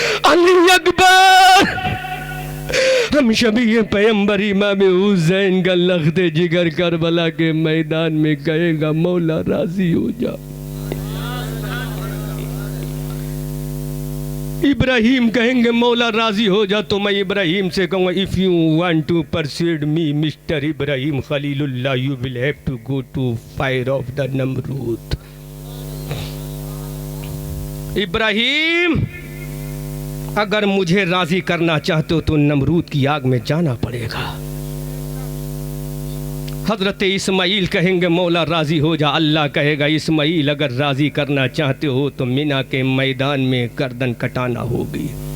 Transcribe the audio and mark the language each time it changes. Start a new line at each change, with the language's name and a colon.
Urdu: علی اکبر ہم شبیہ پیغمبر امام حسین کا لخت جگر کربلا کے میدان میں کہے گا مولا راضی ہو جا. ابراہیم کہیں گے مولا راضی ہو جا تو میں ابراہیم سے کہوں گا
English: if you want to persuade me Mr. Ibrahim Khalilullah you will have to go to fire of the Nimrod.
Urdu: ابراہیم اگر مجھے راضی کرنا چاہتے ہو تو نمرود کی آگ میں جانا پڑے گا. حضرت اسماعیل کہیں گے مولا راضی ہو جا. اللہ کہے گا اسماعیل اگر راضی کرنا چاہتے ہو تو مینا کے میدان میں گردن کٹانا ہوگی.